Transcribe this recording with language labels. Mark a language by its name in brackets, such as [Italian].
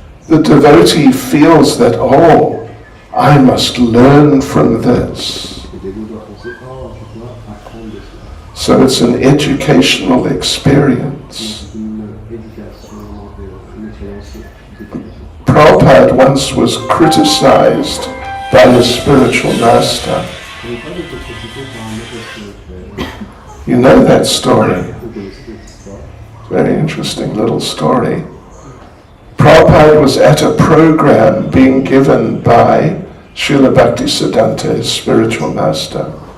[English] the devotee feels that, oh, I must learn from this. [French] Le dévot doit penser, oh, je dois apprendre de cela. [English] So it's an educational experience. [French] C'est une éducation, une expérience d'éducation. [English] Prabhupada once was criticized by a spiritual master. [French] Il n'y a pas de critiqué par un maître spirituel. [English] You know that story. [French] Vous connaissez cette histoire. [English] Very interesting little story. Prabhupada was at a program being given by Srila Bhaktisiddhanta, his spiritual master.